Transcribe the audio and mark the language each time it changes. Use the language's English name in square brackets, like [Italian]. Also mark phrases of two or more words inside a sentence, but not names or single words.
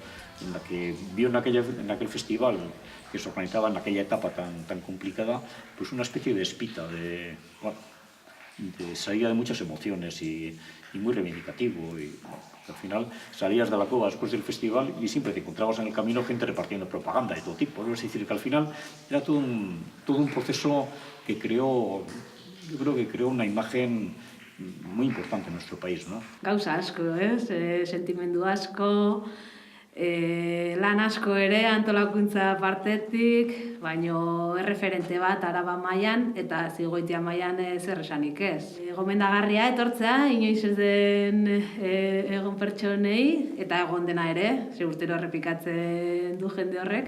[Spanish] En la que vio en aquel festival que se organizaba en aquella etapa tan complicada, pues una especie de espita, de salida de muchas emociones y muy reivindicativo. Y al final salías de la cueva después del festival y siempre te encontrabas en el camino gente repartiendo propaganda de todo tipo, ¿no? Es decir, que al final era todo un proceso que creó, yo creo que creó una imagen muy importante en nuestro país, ¿no? [Basque] Gauza asko, sentimendu asko, lan asko ere antolakuntza partetik, baino erreferente bat Araba mailan eta Zigoitia mailan zer esanik ez. Gomendagarria etortzea, inoiz ez den egon pertsonei eta egon dena ere, ze urtero errepikatzen du jende horrek.